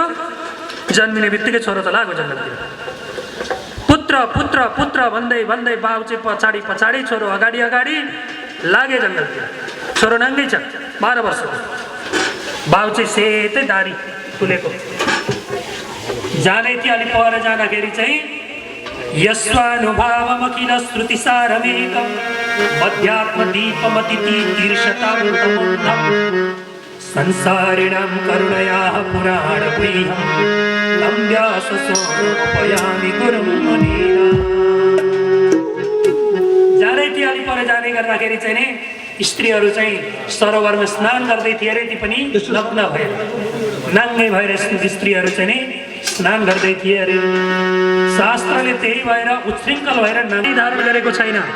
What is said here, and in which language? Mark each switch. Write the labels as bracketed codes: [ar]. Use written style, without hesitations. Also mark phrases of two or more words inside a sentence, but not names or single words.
[ne] जन्मिने बित्तिकै छोरो त लाग्यो जङ्गलतिर। पुत्र पुत्र पुत्र भन्दै भन्दै बाउ चाहिँ पछाडि पछाडि, छोरो अगाडि अगाडि लागे जङ्गलतिर। छोरो नाङ्गै छ 12 वर्षको। बाउ चाहिँ सेतै दारी तुलेको जाँदै थियो। अलि पर जाँदाखेरि चाहिँ [sa] यस्वानुभावमखिल श्रुतिसारमेकं मध्यात्मदीपमतितीर्षतामृतमुग्धं संसारिणां करुणयाः पुराणगुह्यं तं व्याससोऽनुपयामि गुरुं मुनीना। [ne] जाँदै थियो। अलि पर जाँदै गर्दाखेरि चाहिँ नि स्त्रीहरू चाहिँ सरोवरमा स्नान गर्दै थिए अरे। ती पनि नग्न भएर नाङ्गै भएर स्त्रीहरू चाहिँ नि स्नान गर्दै थिए अरे। शास्त्रले त्यही भएर उच्छृङ्खल भएर नारी धारण गरेको छैन।